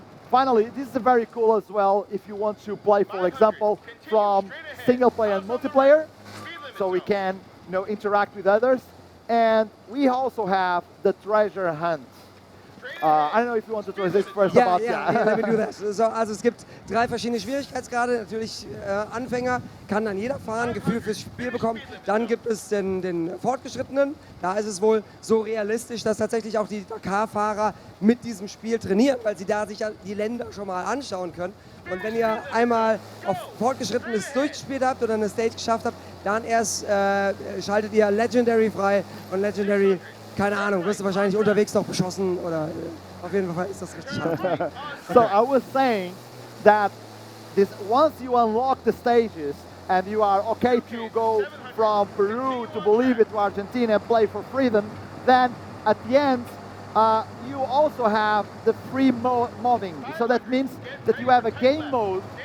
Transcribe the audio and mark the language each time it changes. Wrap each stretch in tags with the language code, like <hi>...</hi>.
<en>Finally, this is very cool as well if you want to play, for example, from single player and multiplayer, so we can interact with others. And we also have the treasure hunt. I don't know if you want to translate first about that. Yeah, let me do that.</en> <de>So, also es gibt 3 verschiedene Schwierigkeitsgrade. Natürlich Anfänger kann dann jeder fahren, ein Gefühl fürs Spiel bekommen. Dann gibt es den Fortgeschrittenen. Da ist es wohl so realistisch, dass tatsächlich auch die Dakar-Fahrer mit diesem Spiel trainieren, weil sie da sich die Länder schon mal anschauen können. Und wenn ihr einmal auf Fortgeschrittenes durchgespielt habt oder eine Stage geschafft habt, dann erst schaltet ihr Legendary frei. Und Legendary, keine Ahnung, wirst du wahrscheinlich unterwegs noch beschossen oder auf jeden Fall ist das richtig hart.</de> <en>So I was saying that once you unlock the stages and you are okay to go from Peru to Bolivia to Argentina and play for freedom, then at the end you also have the free modding. So that means that you have a game mode</en>